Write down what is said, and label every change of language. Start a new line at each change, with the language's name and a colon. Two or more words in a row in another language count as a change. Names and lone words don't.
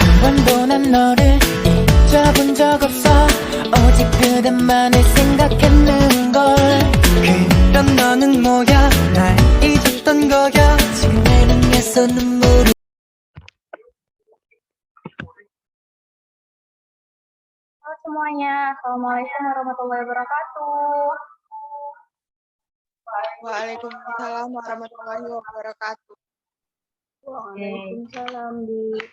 Korean: 번도 난 너를 잊어본 적 없어. 오직 그대만을 생각했는걸. 그럼 너는 뭐야? 날 잊었던 거야? 지금 내 눈에서 눈물이.
Indonesian: Halo semuanya,
Arabic: السلام عليكم ورحمة الله وبركاته. وعليكم السلام ورحمة الله وبركاته. Waalaikumsalam di.